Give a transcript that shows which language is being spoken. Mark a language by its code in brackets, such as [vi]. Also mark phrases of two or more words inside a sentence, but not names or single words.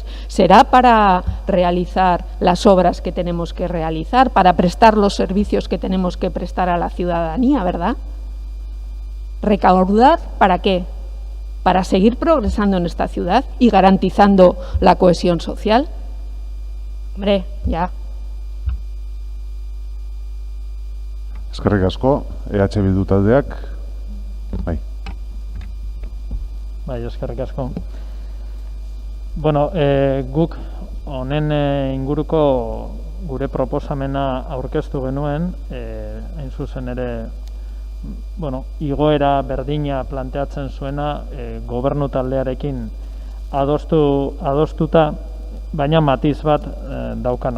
[es] Será para realizar las obras que tenemos que realizar, para prestar los servicios que tenemos que prestar a la ciudadanía, ¿verdad? ¿Recaudar para qué? Para seguir progresando en esta ciudad y garantizando la cohesión social. Hombre, ya. [eu] Eskerrik asko, EH Bildu taldeak. Bai. Bai, eskerrik asko. Bueno, guk honen inguruko gure proposamena aurkeztu genuen, hain zuzen ere, bueno, igoera berdina planteatzen zuena gobernu taldearekin adostuta, baina matiz bat daukana.